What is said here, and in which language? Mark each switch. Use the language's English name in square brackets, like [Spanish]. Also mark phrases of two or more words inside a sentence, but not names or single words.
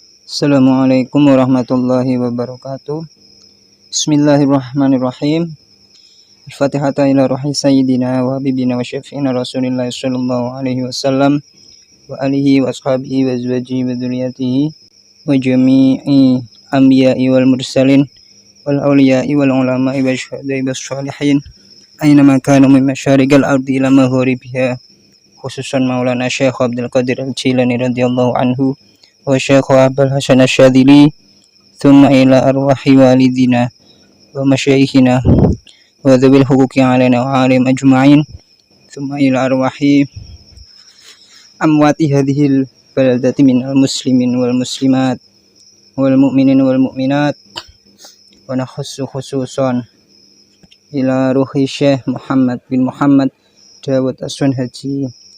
[Arabic] السلام عليكم ورحمة الله وبركاته بسم الله الرحمن الرحيم. الفاتحة إلى روح سيدنا وحبيبنا وشفيعنا رسول الله صلى الله عليه وسلم وآله وأصحابه وأزواجه وذريته وجميع أنبياء والمرسلين والأولياء والعلماء والشهداء والصالحين أينما كانوا من مشارق الأرض إلى مغاربها خصوصا مولانا شيخ عبد القادر الجيلاني رضي الله عنه وشيخ عبد الحسن Asy-Syadzili, ثم إلى أرواح والدينا ومشايخنا وذي الحقوق علينا وعالم أجمعين ثم إلى أرواح أموات هذه البلدة من المسلمين والمسلمات والمؤمنين والمؤمنات ونخص خصوصا إلى روح شيخ محمد بن محمد داود الصنهاجي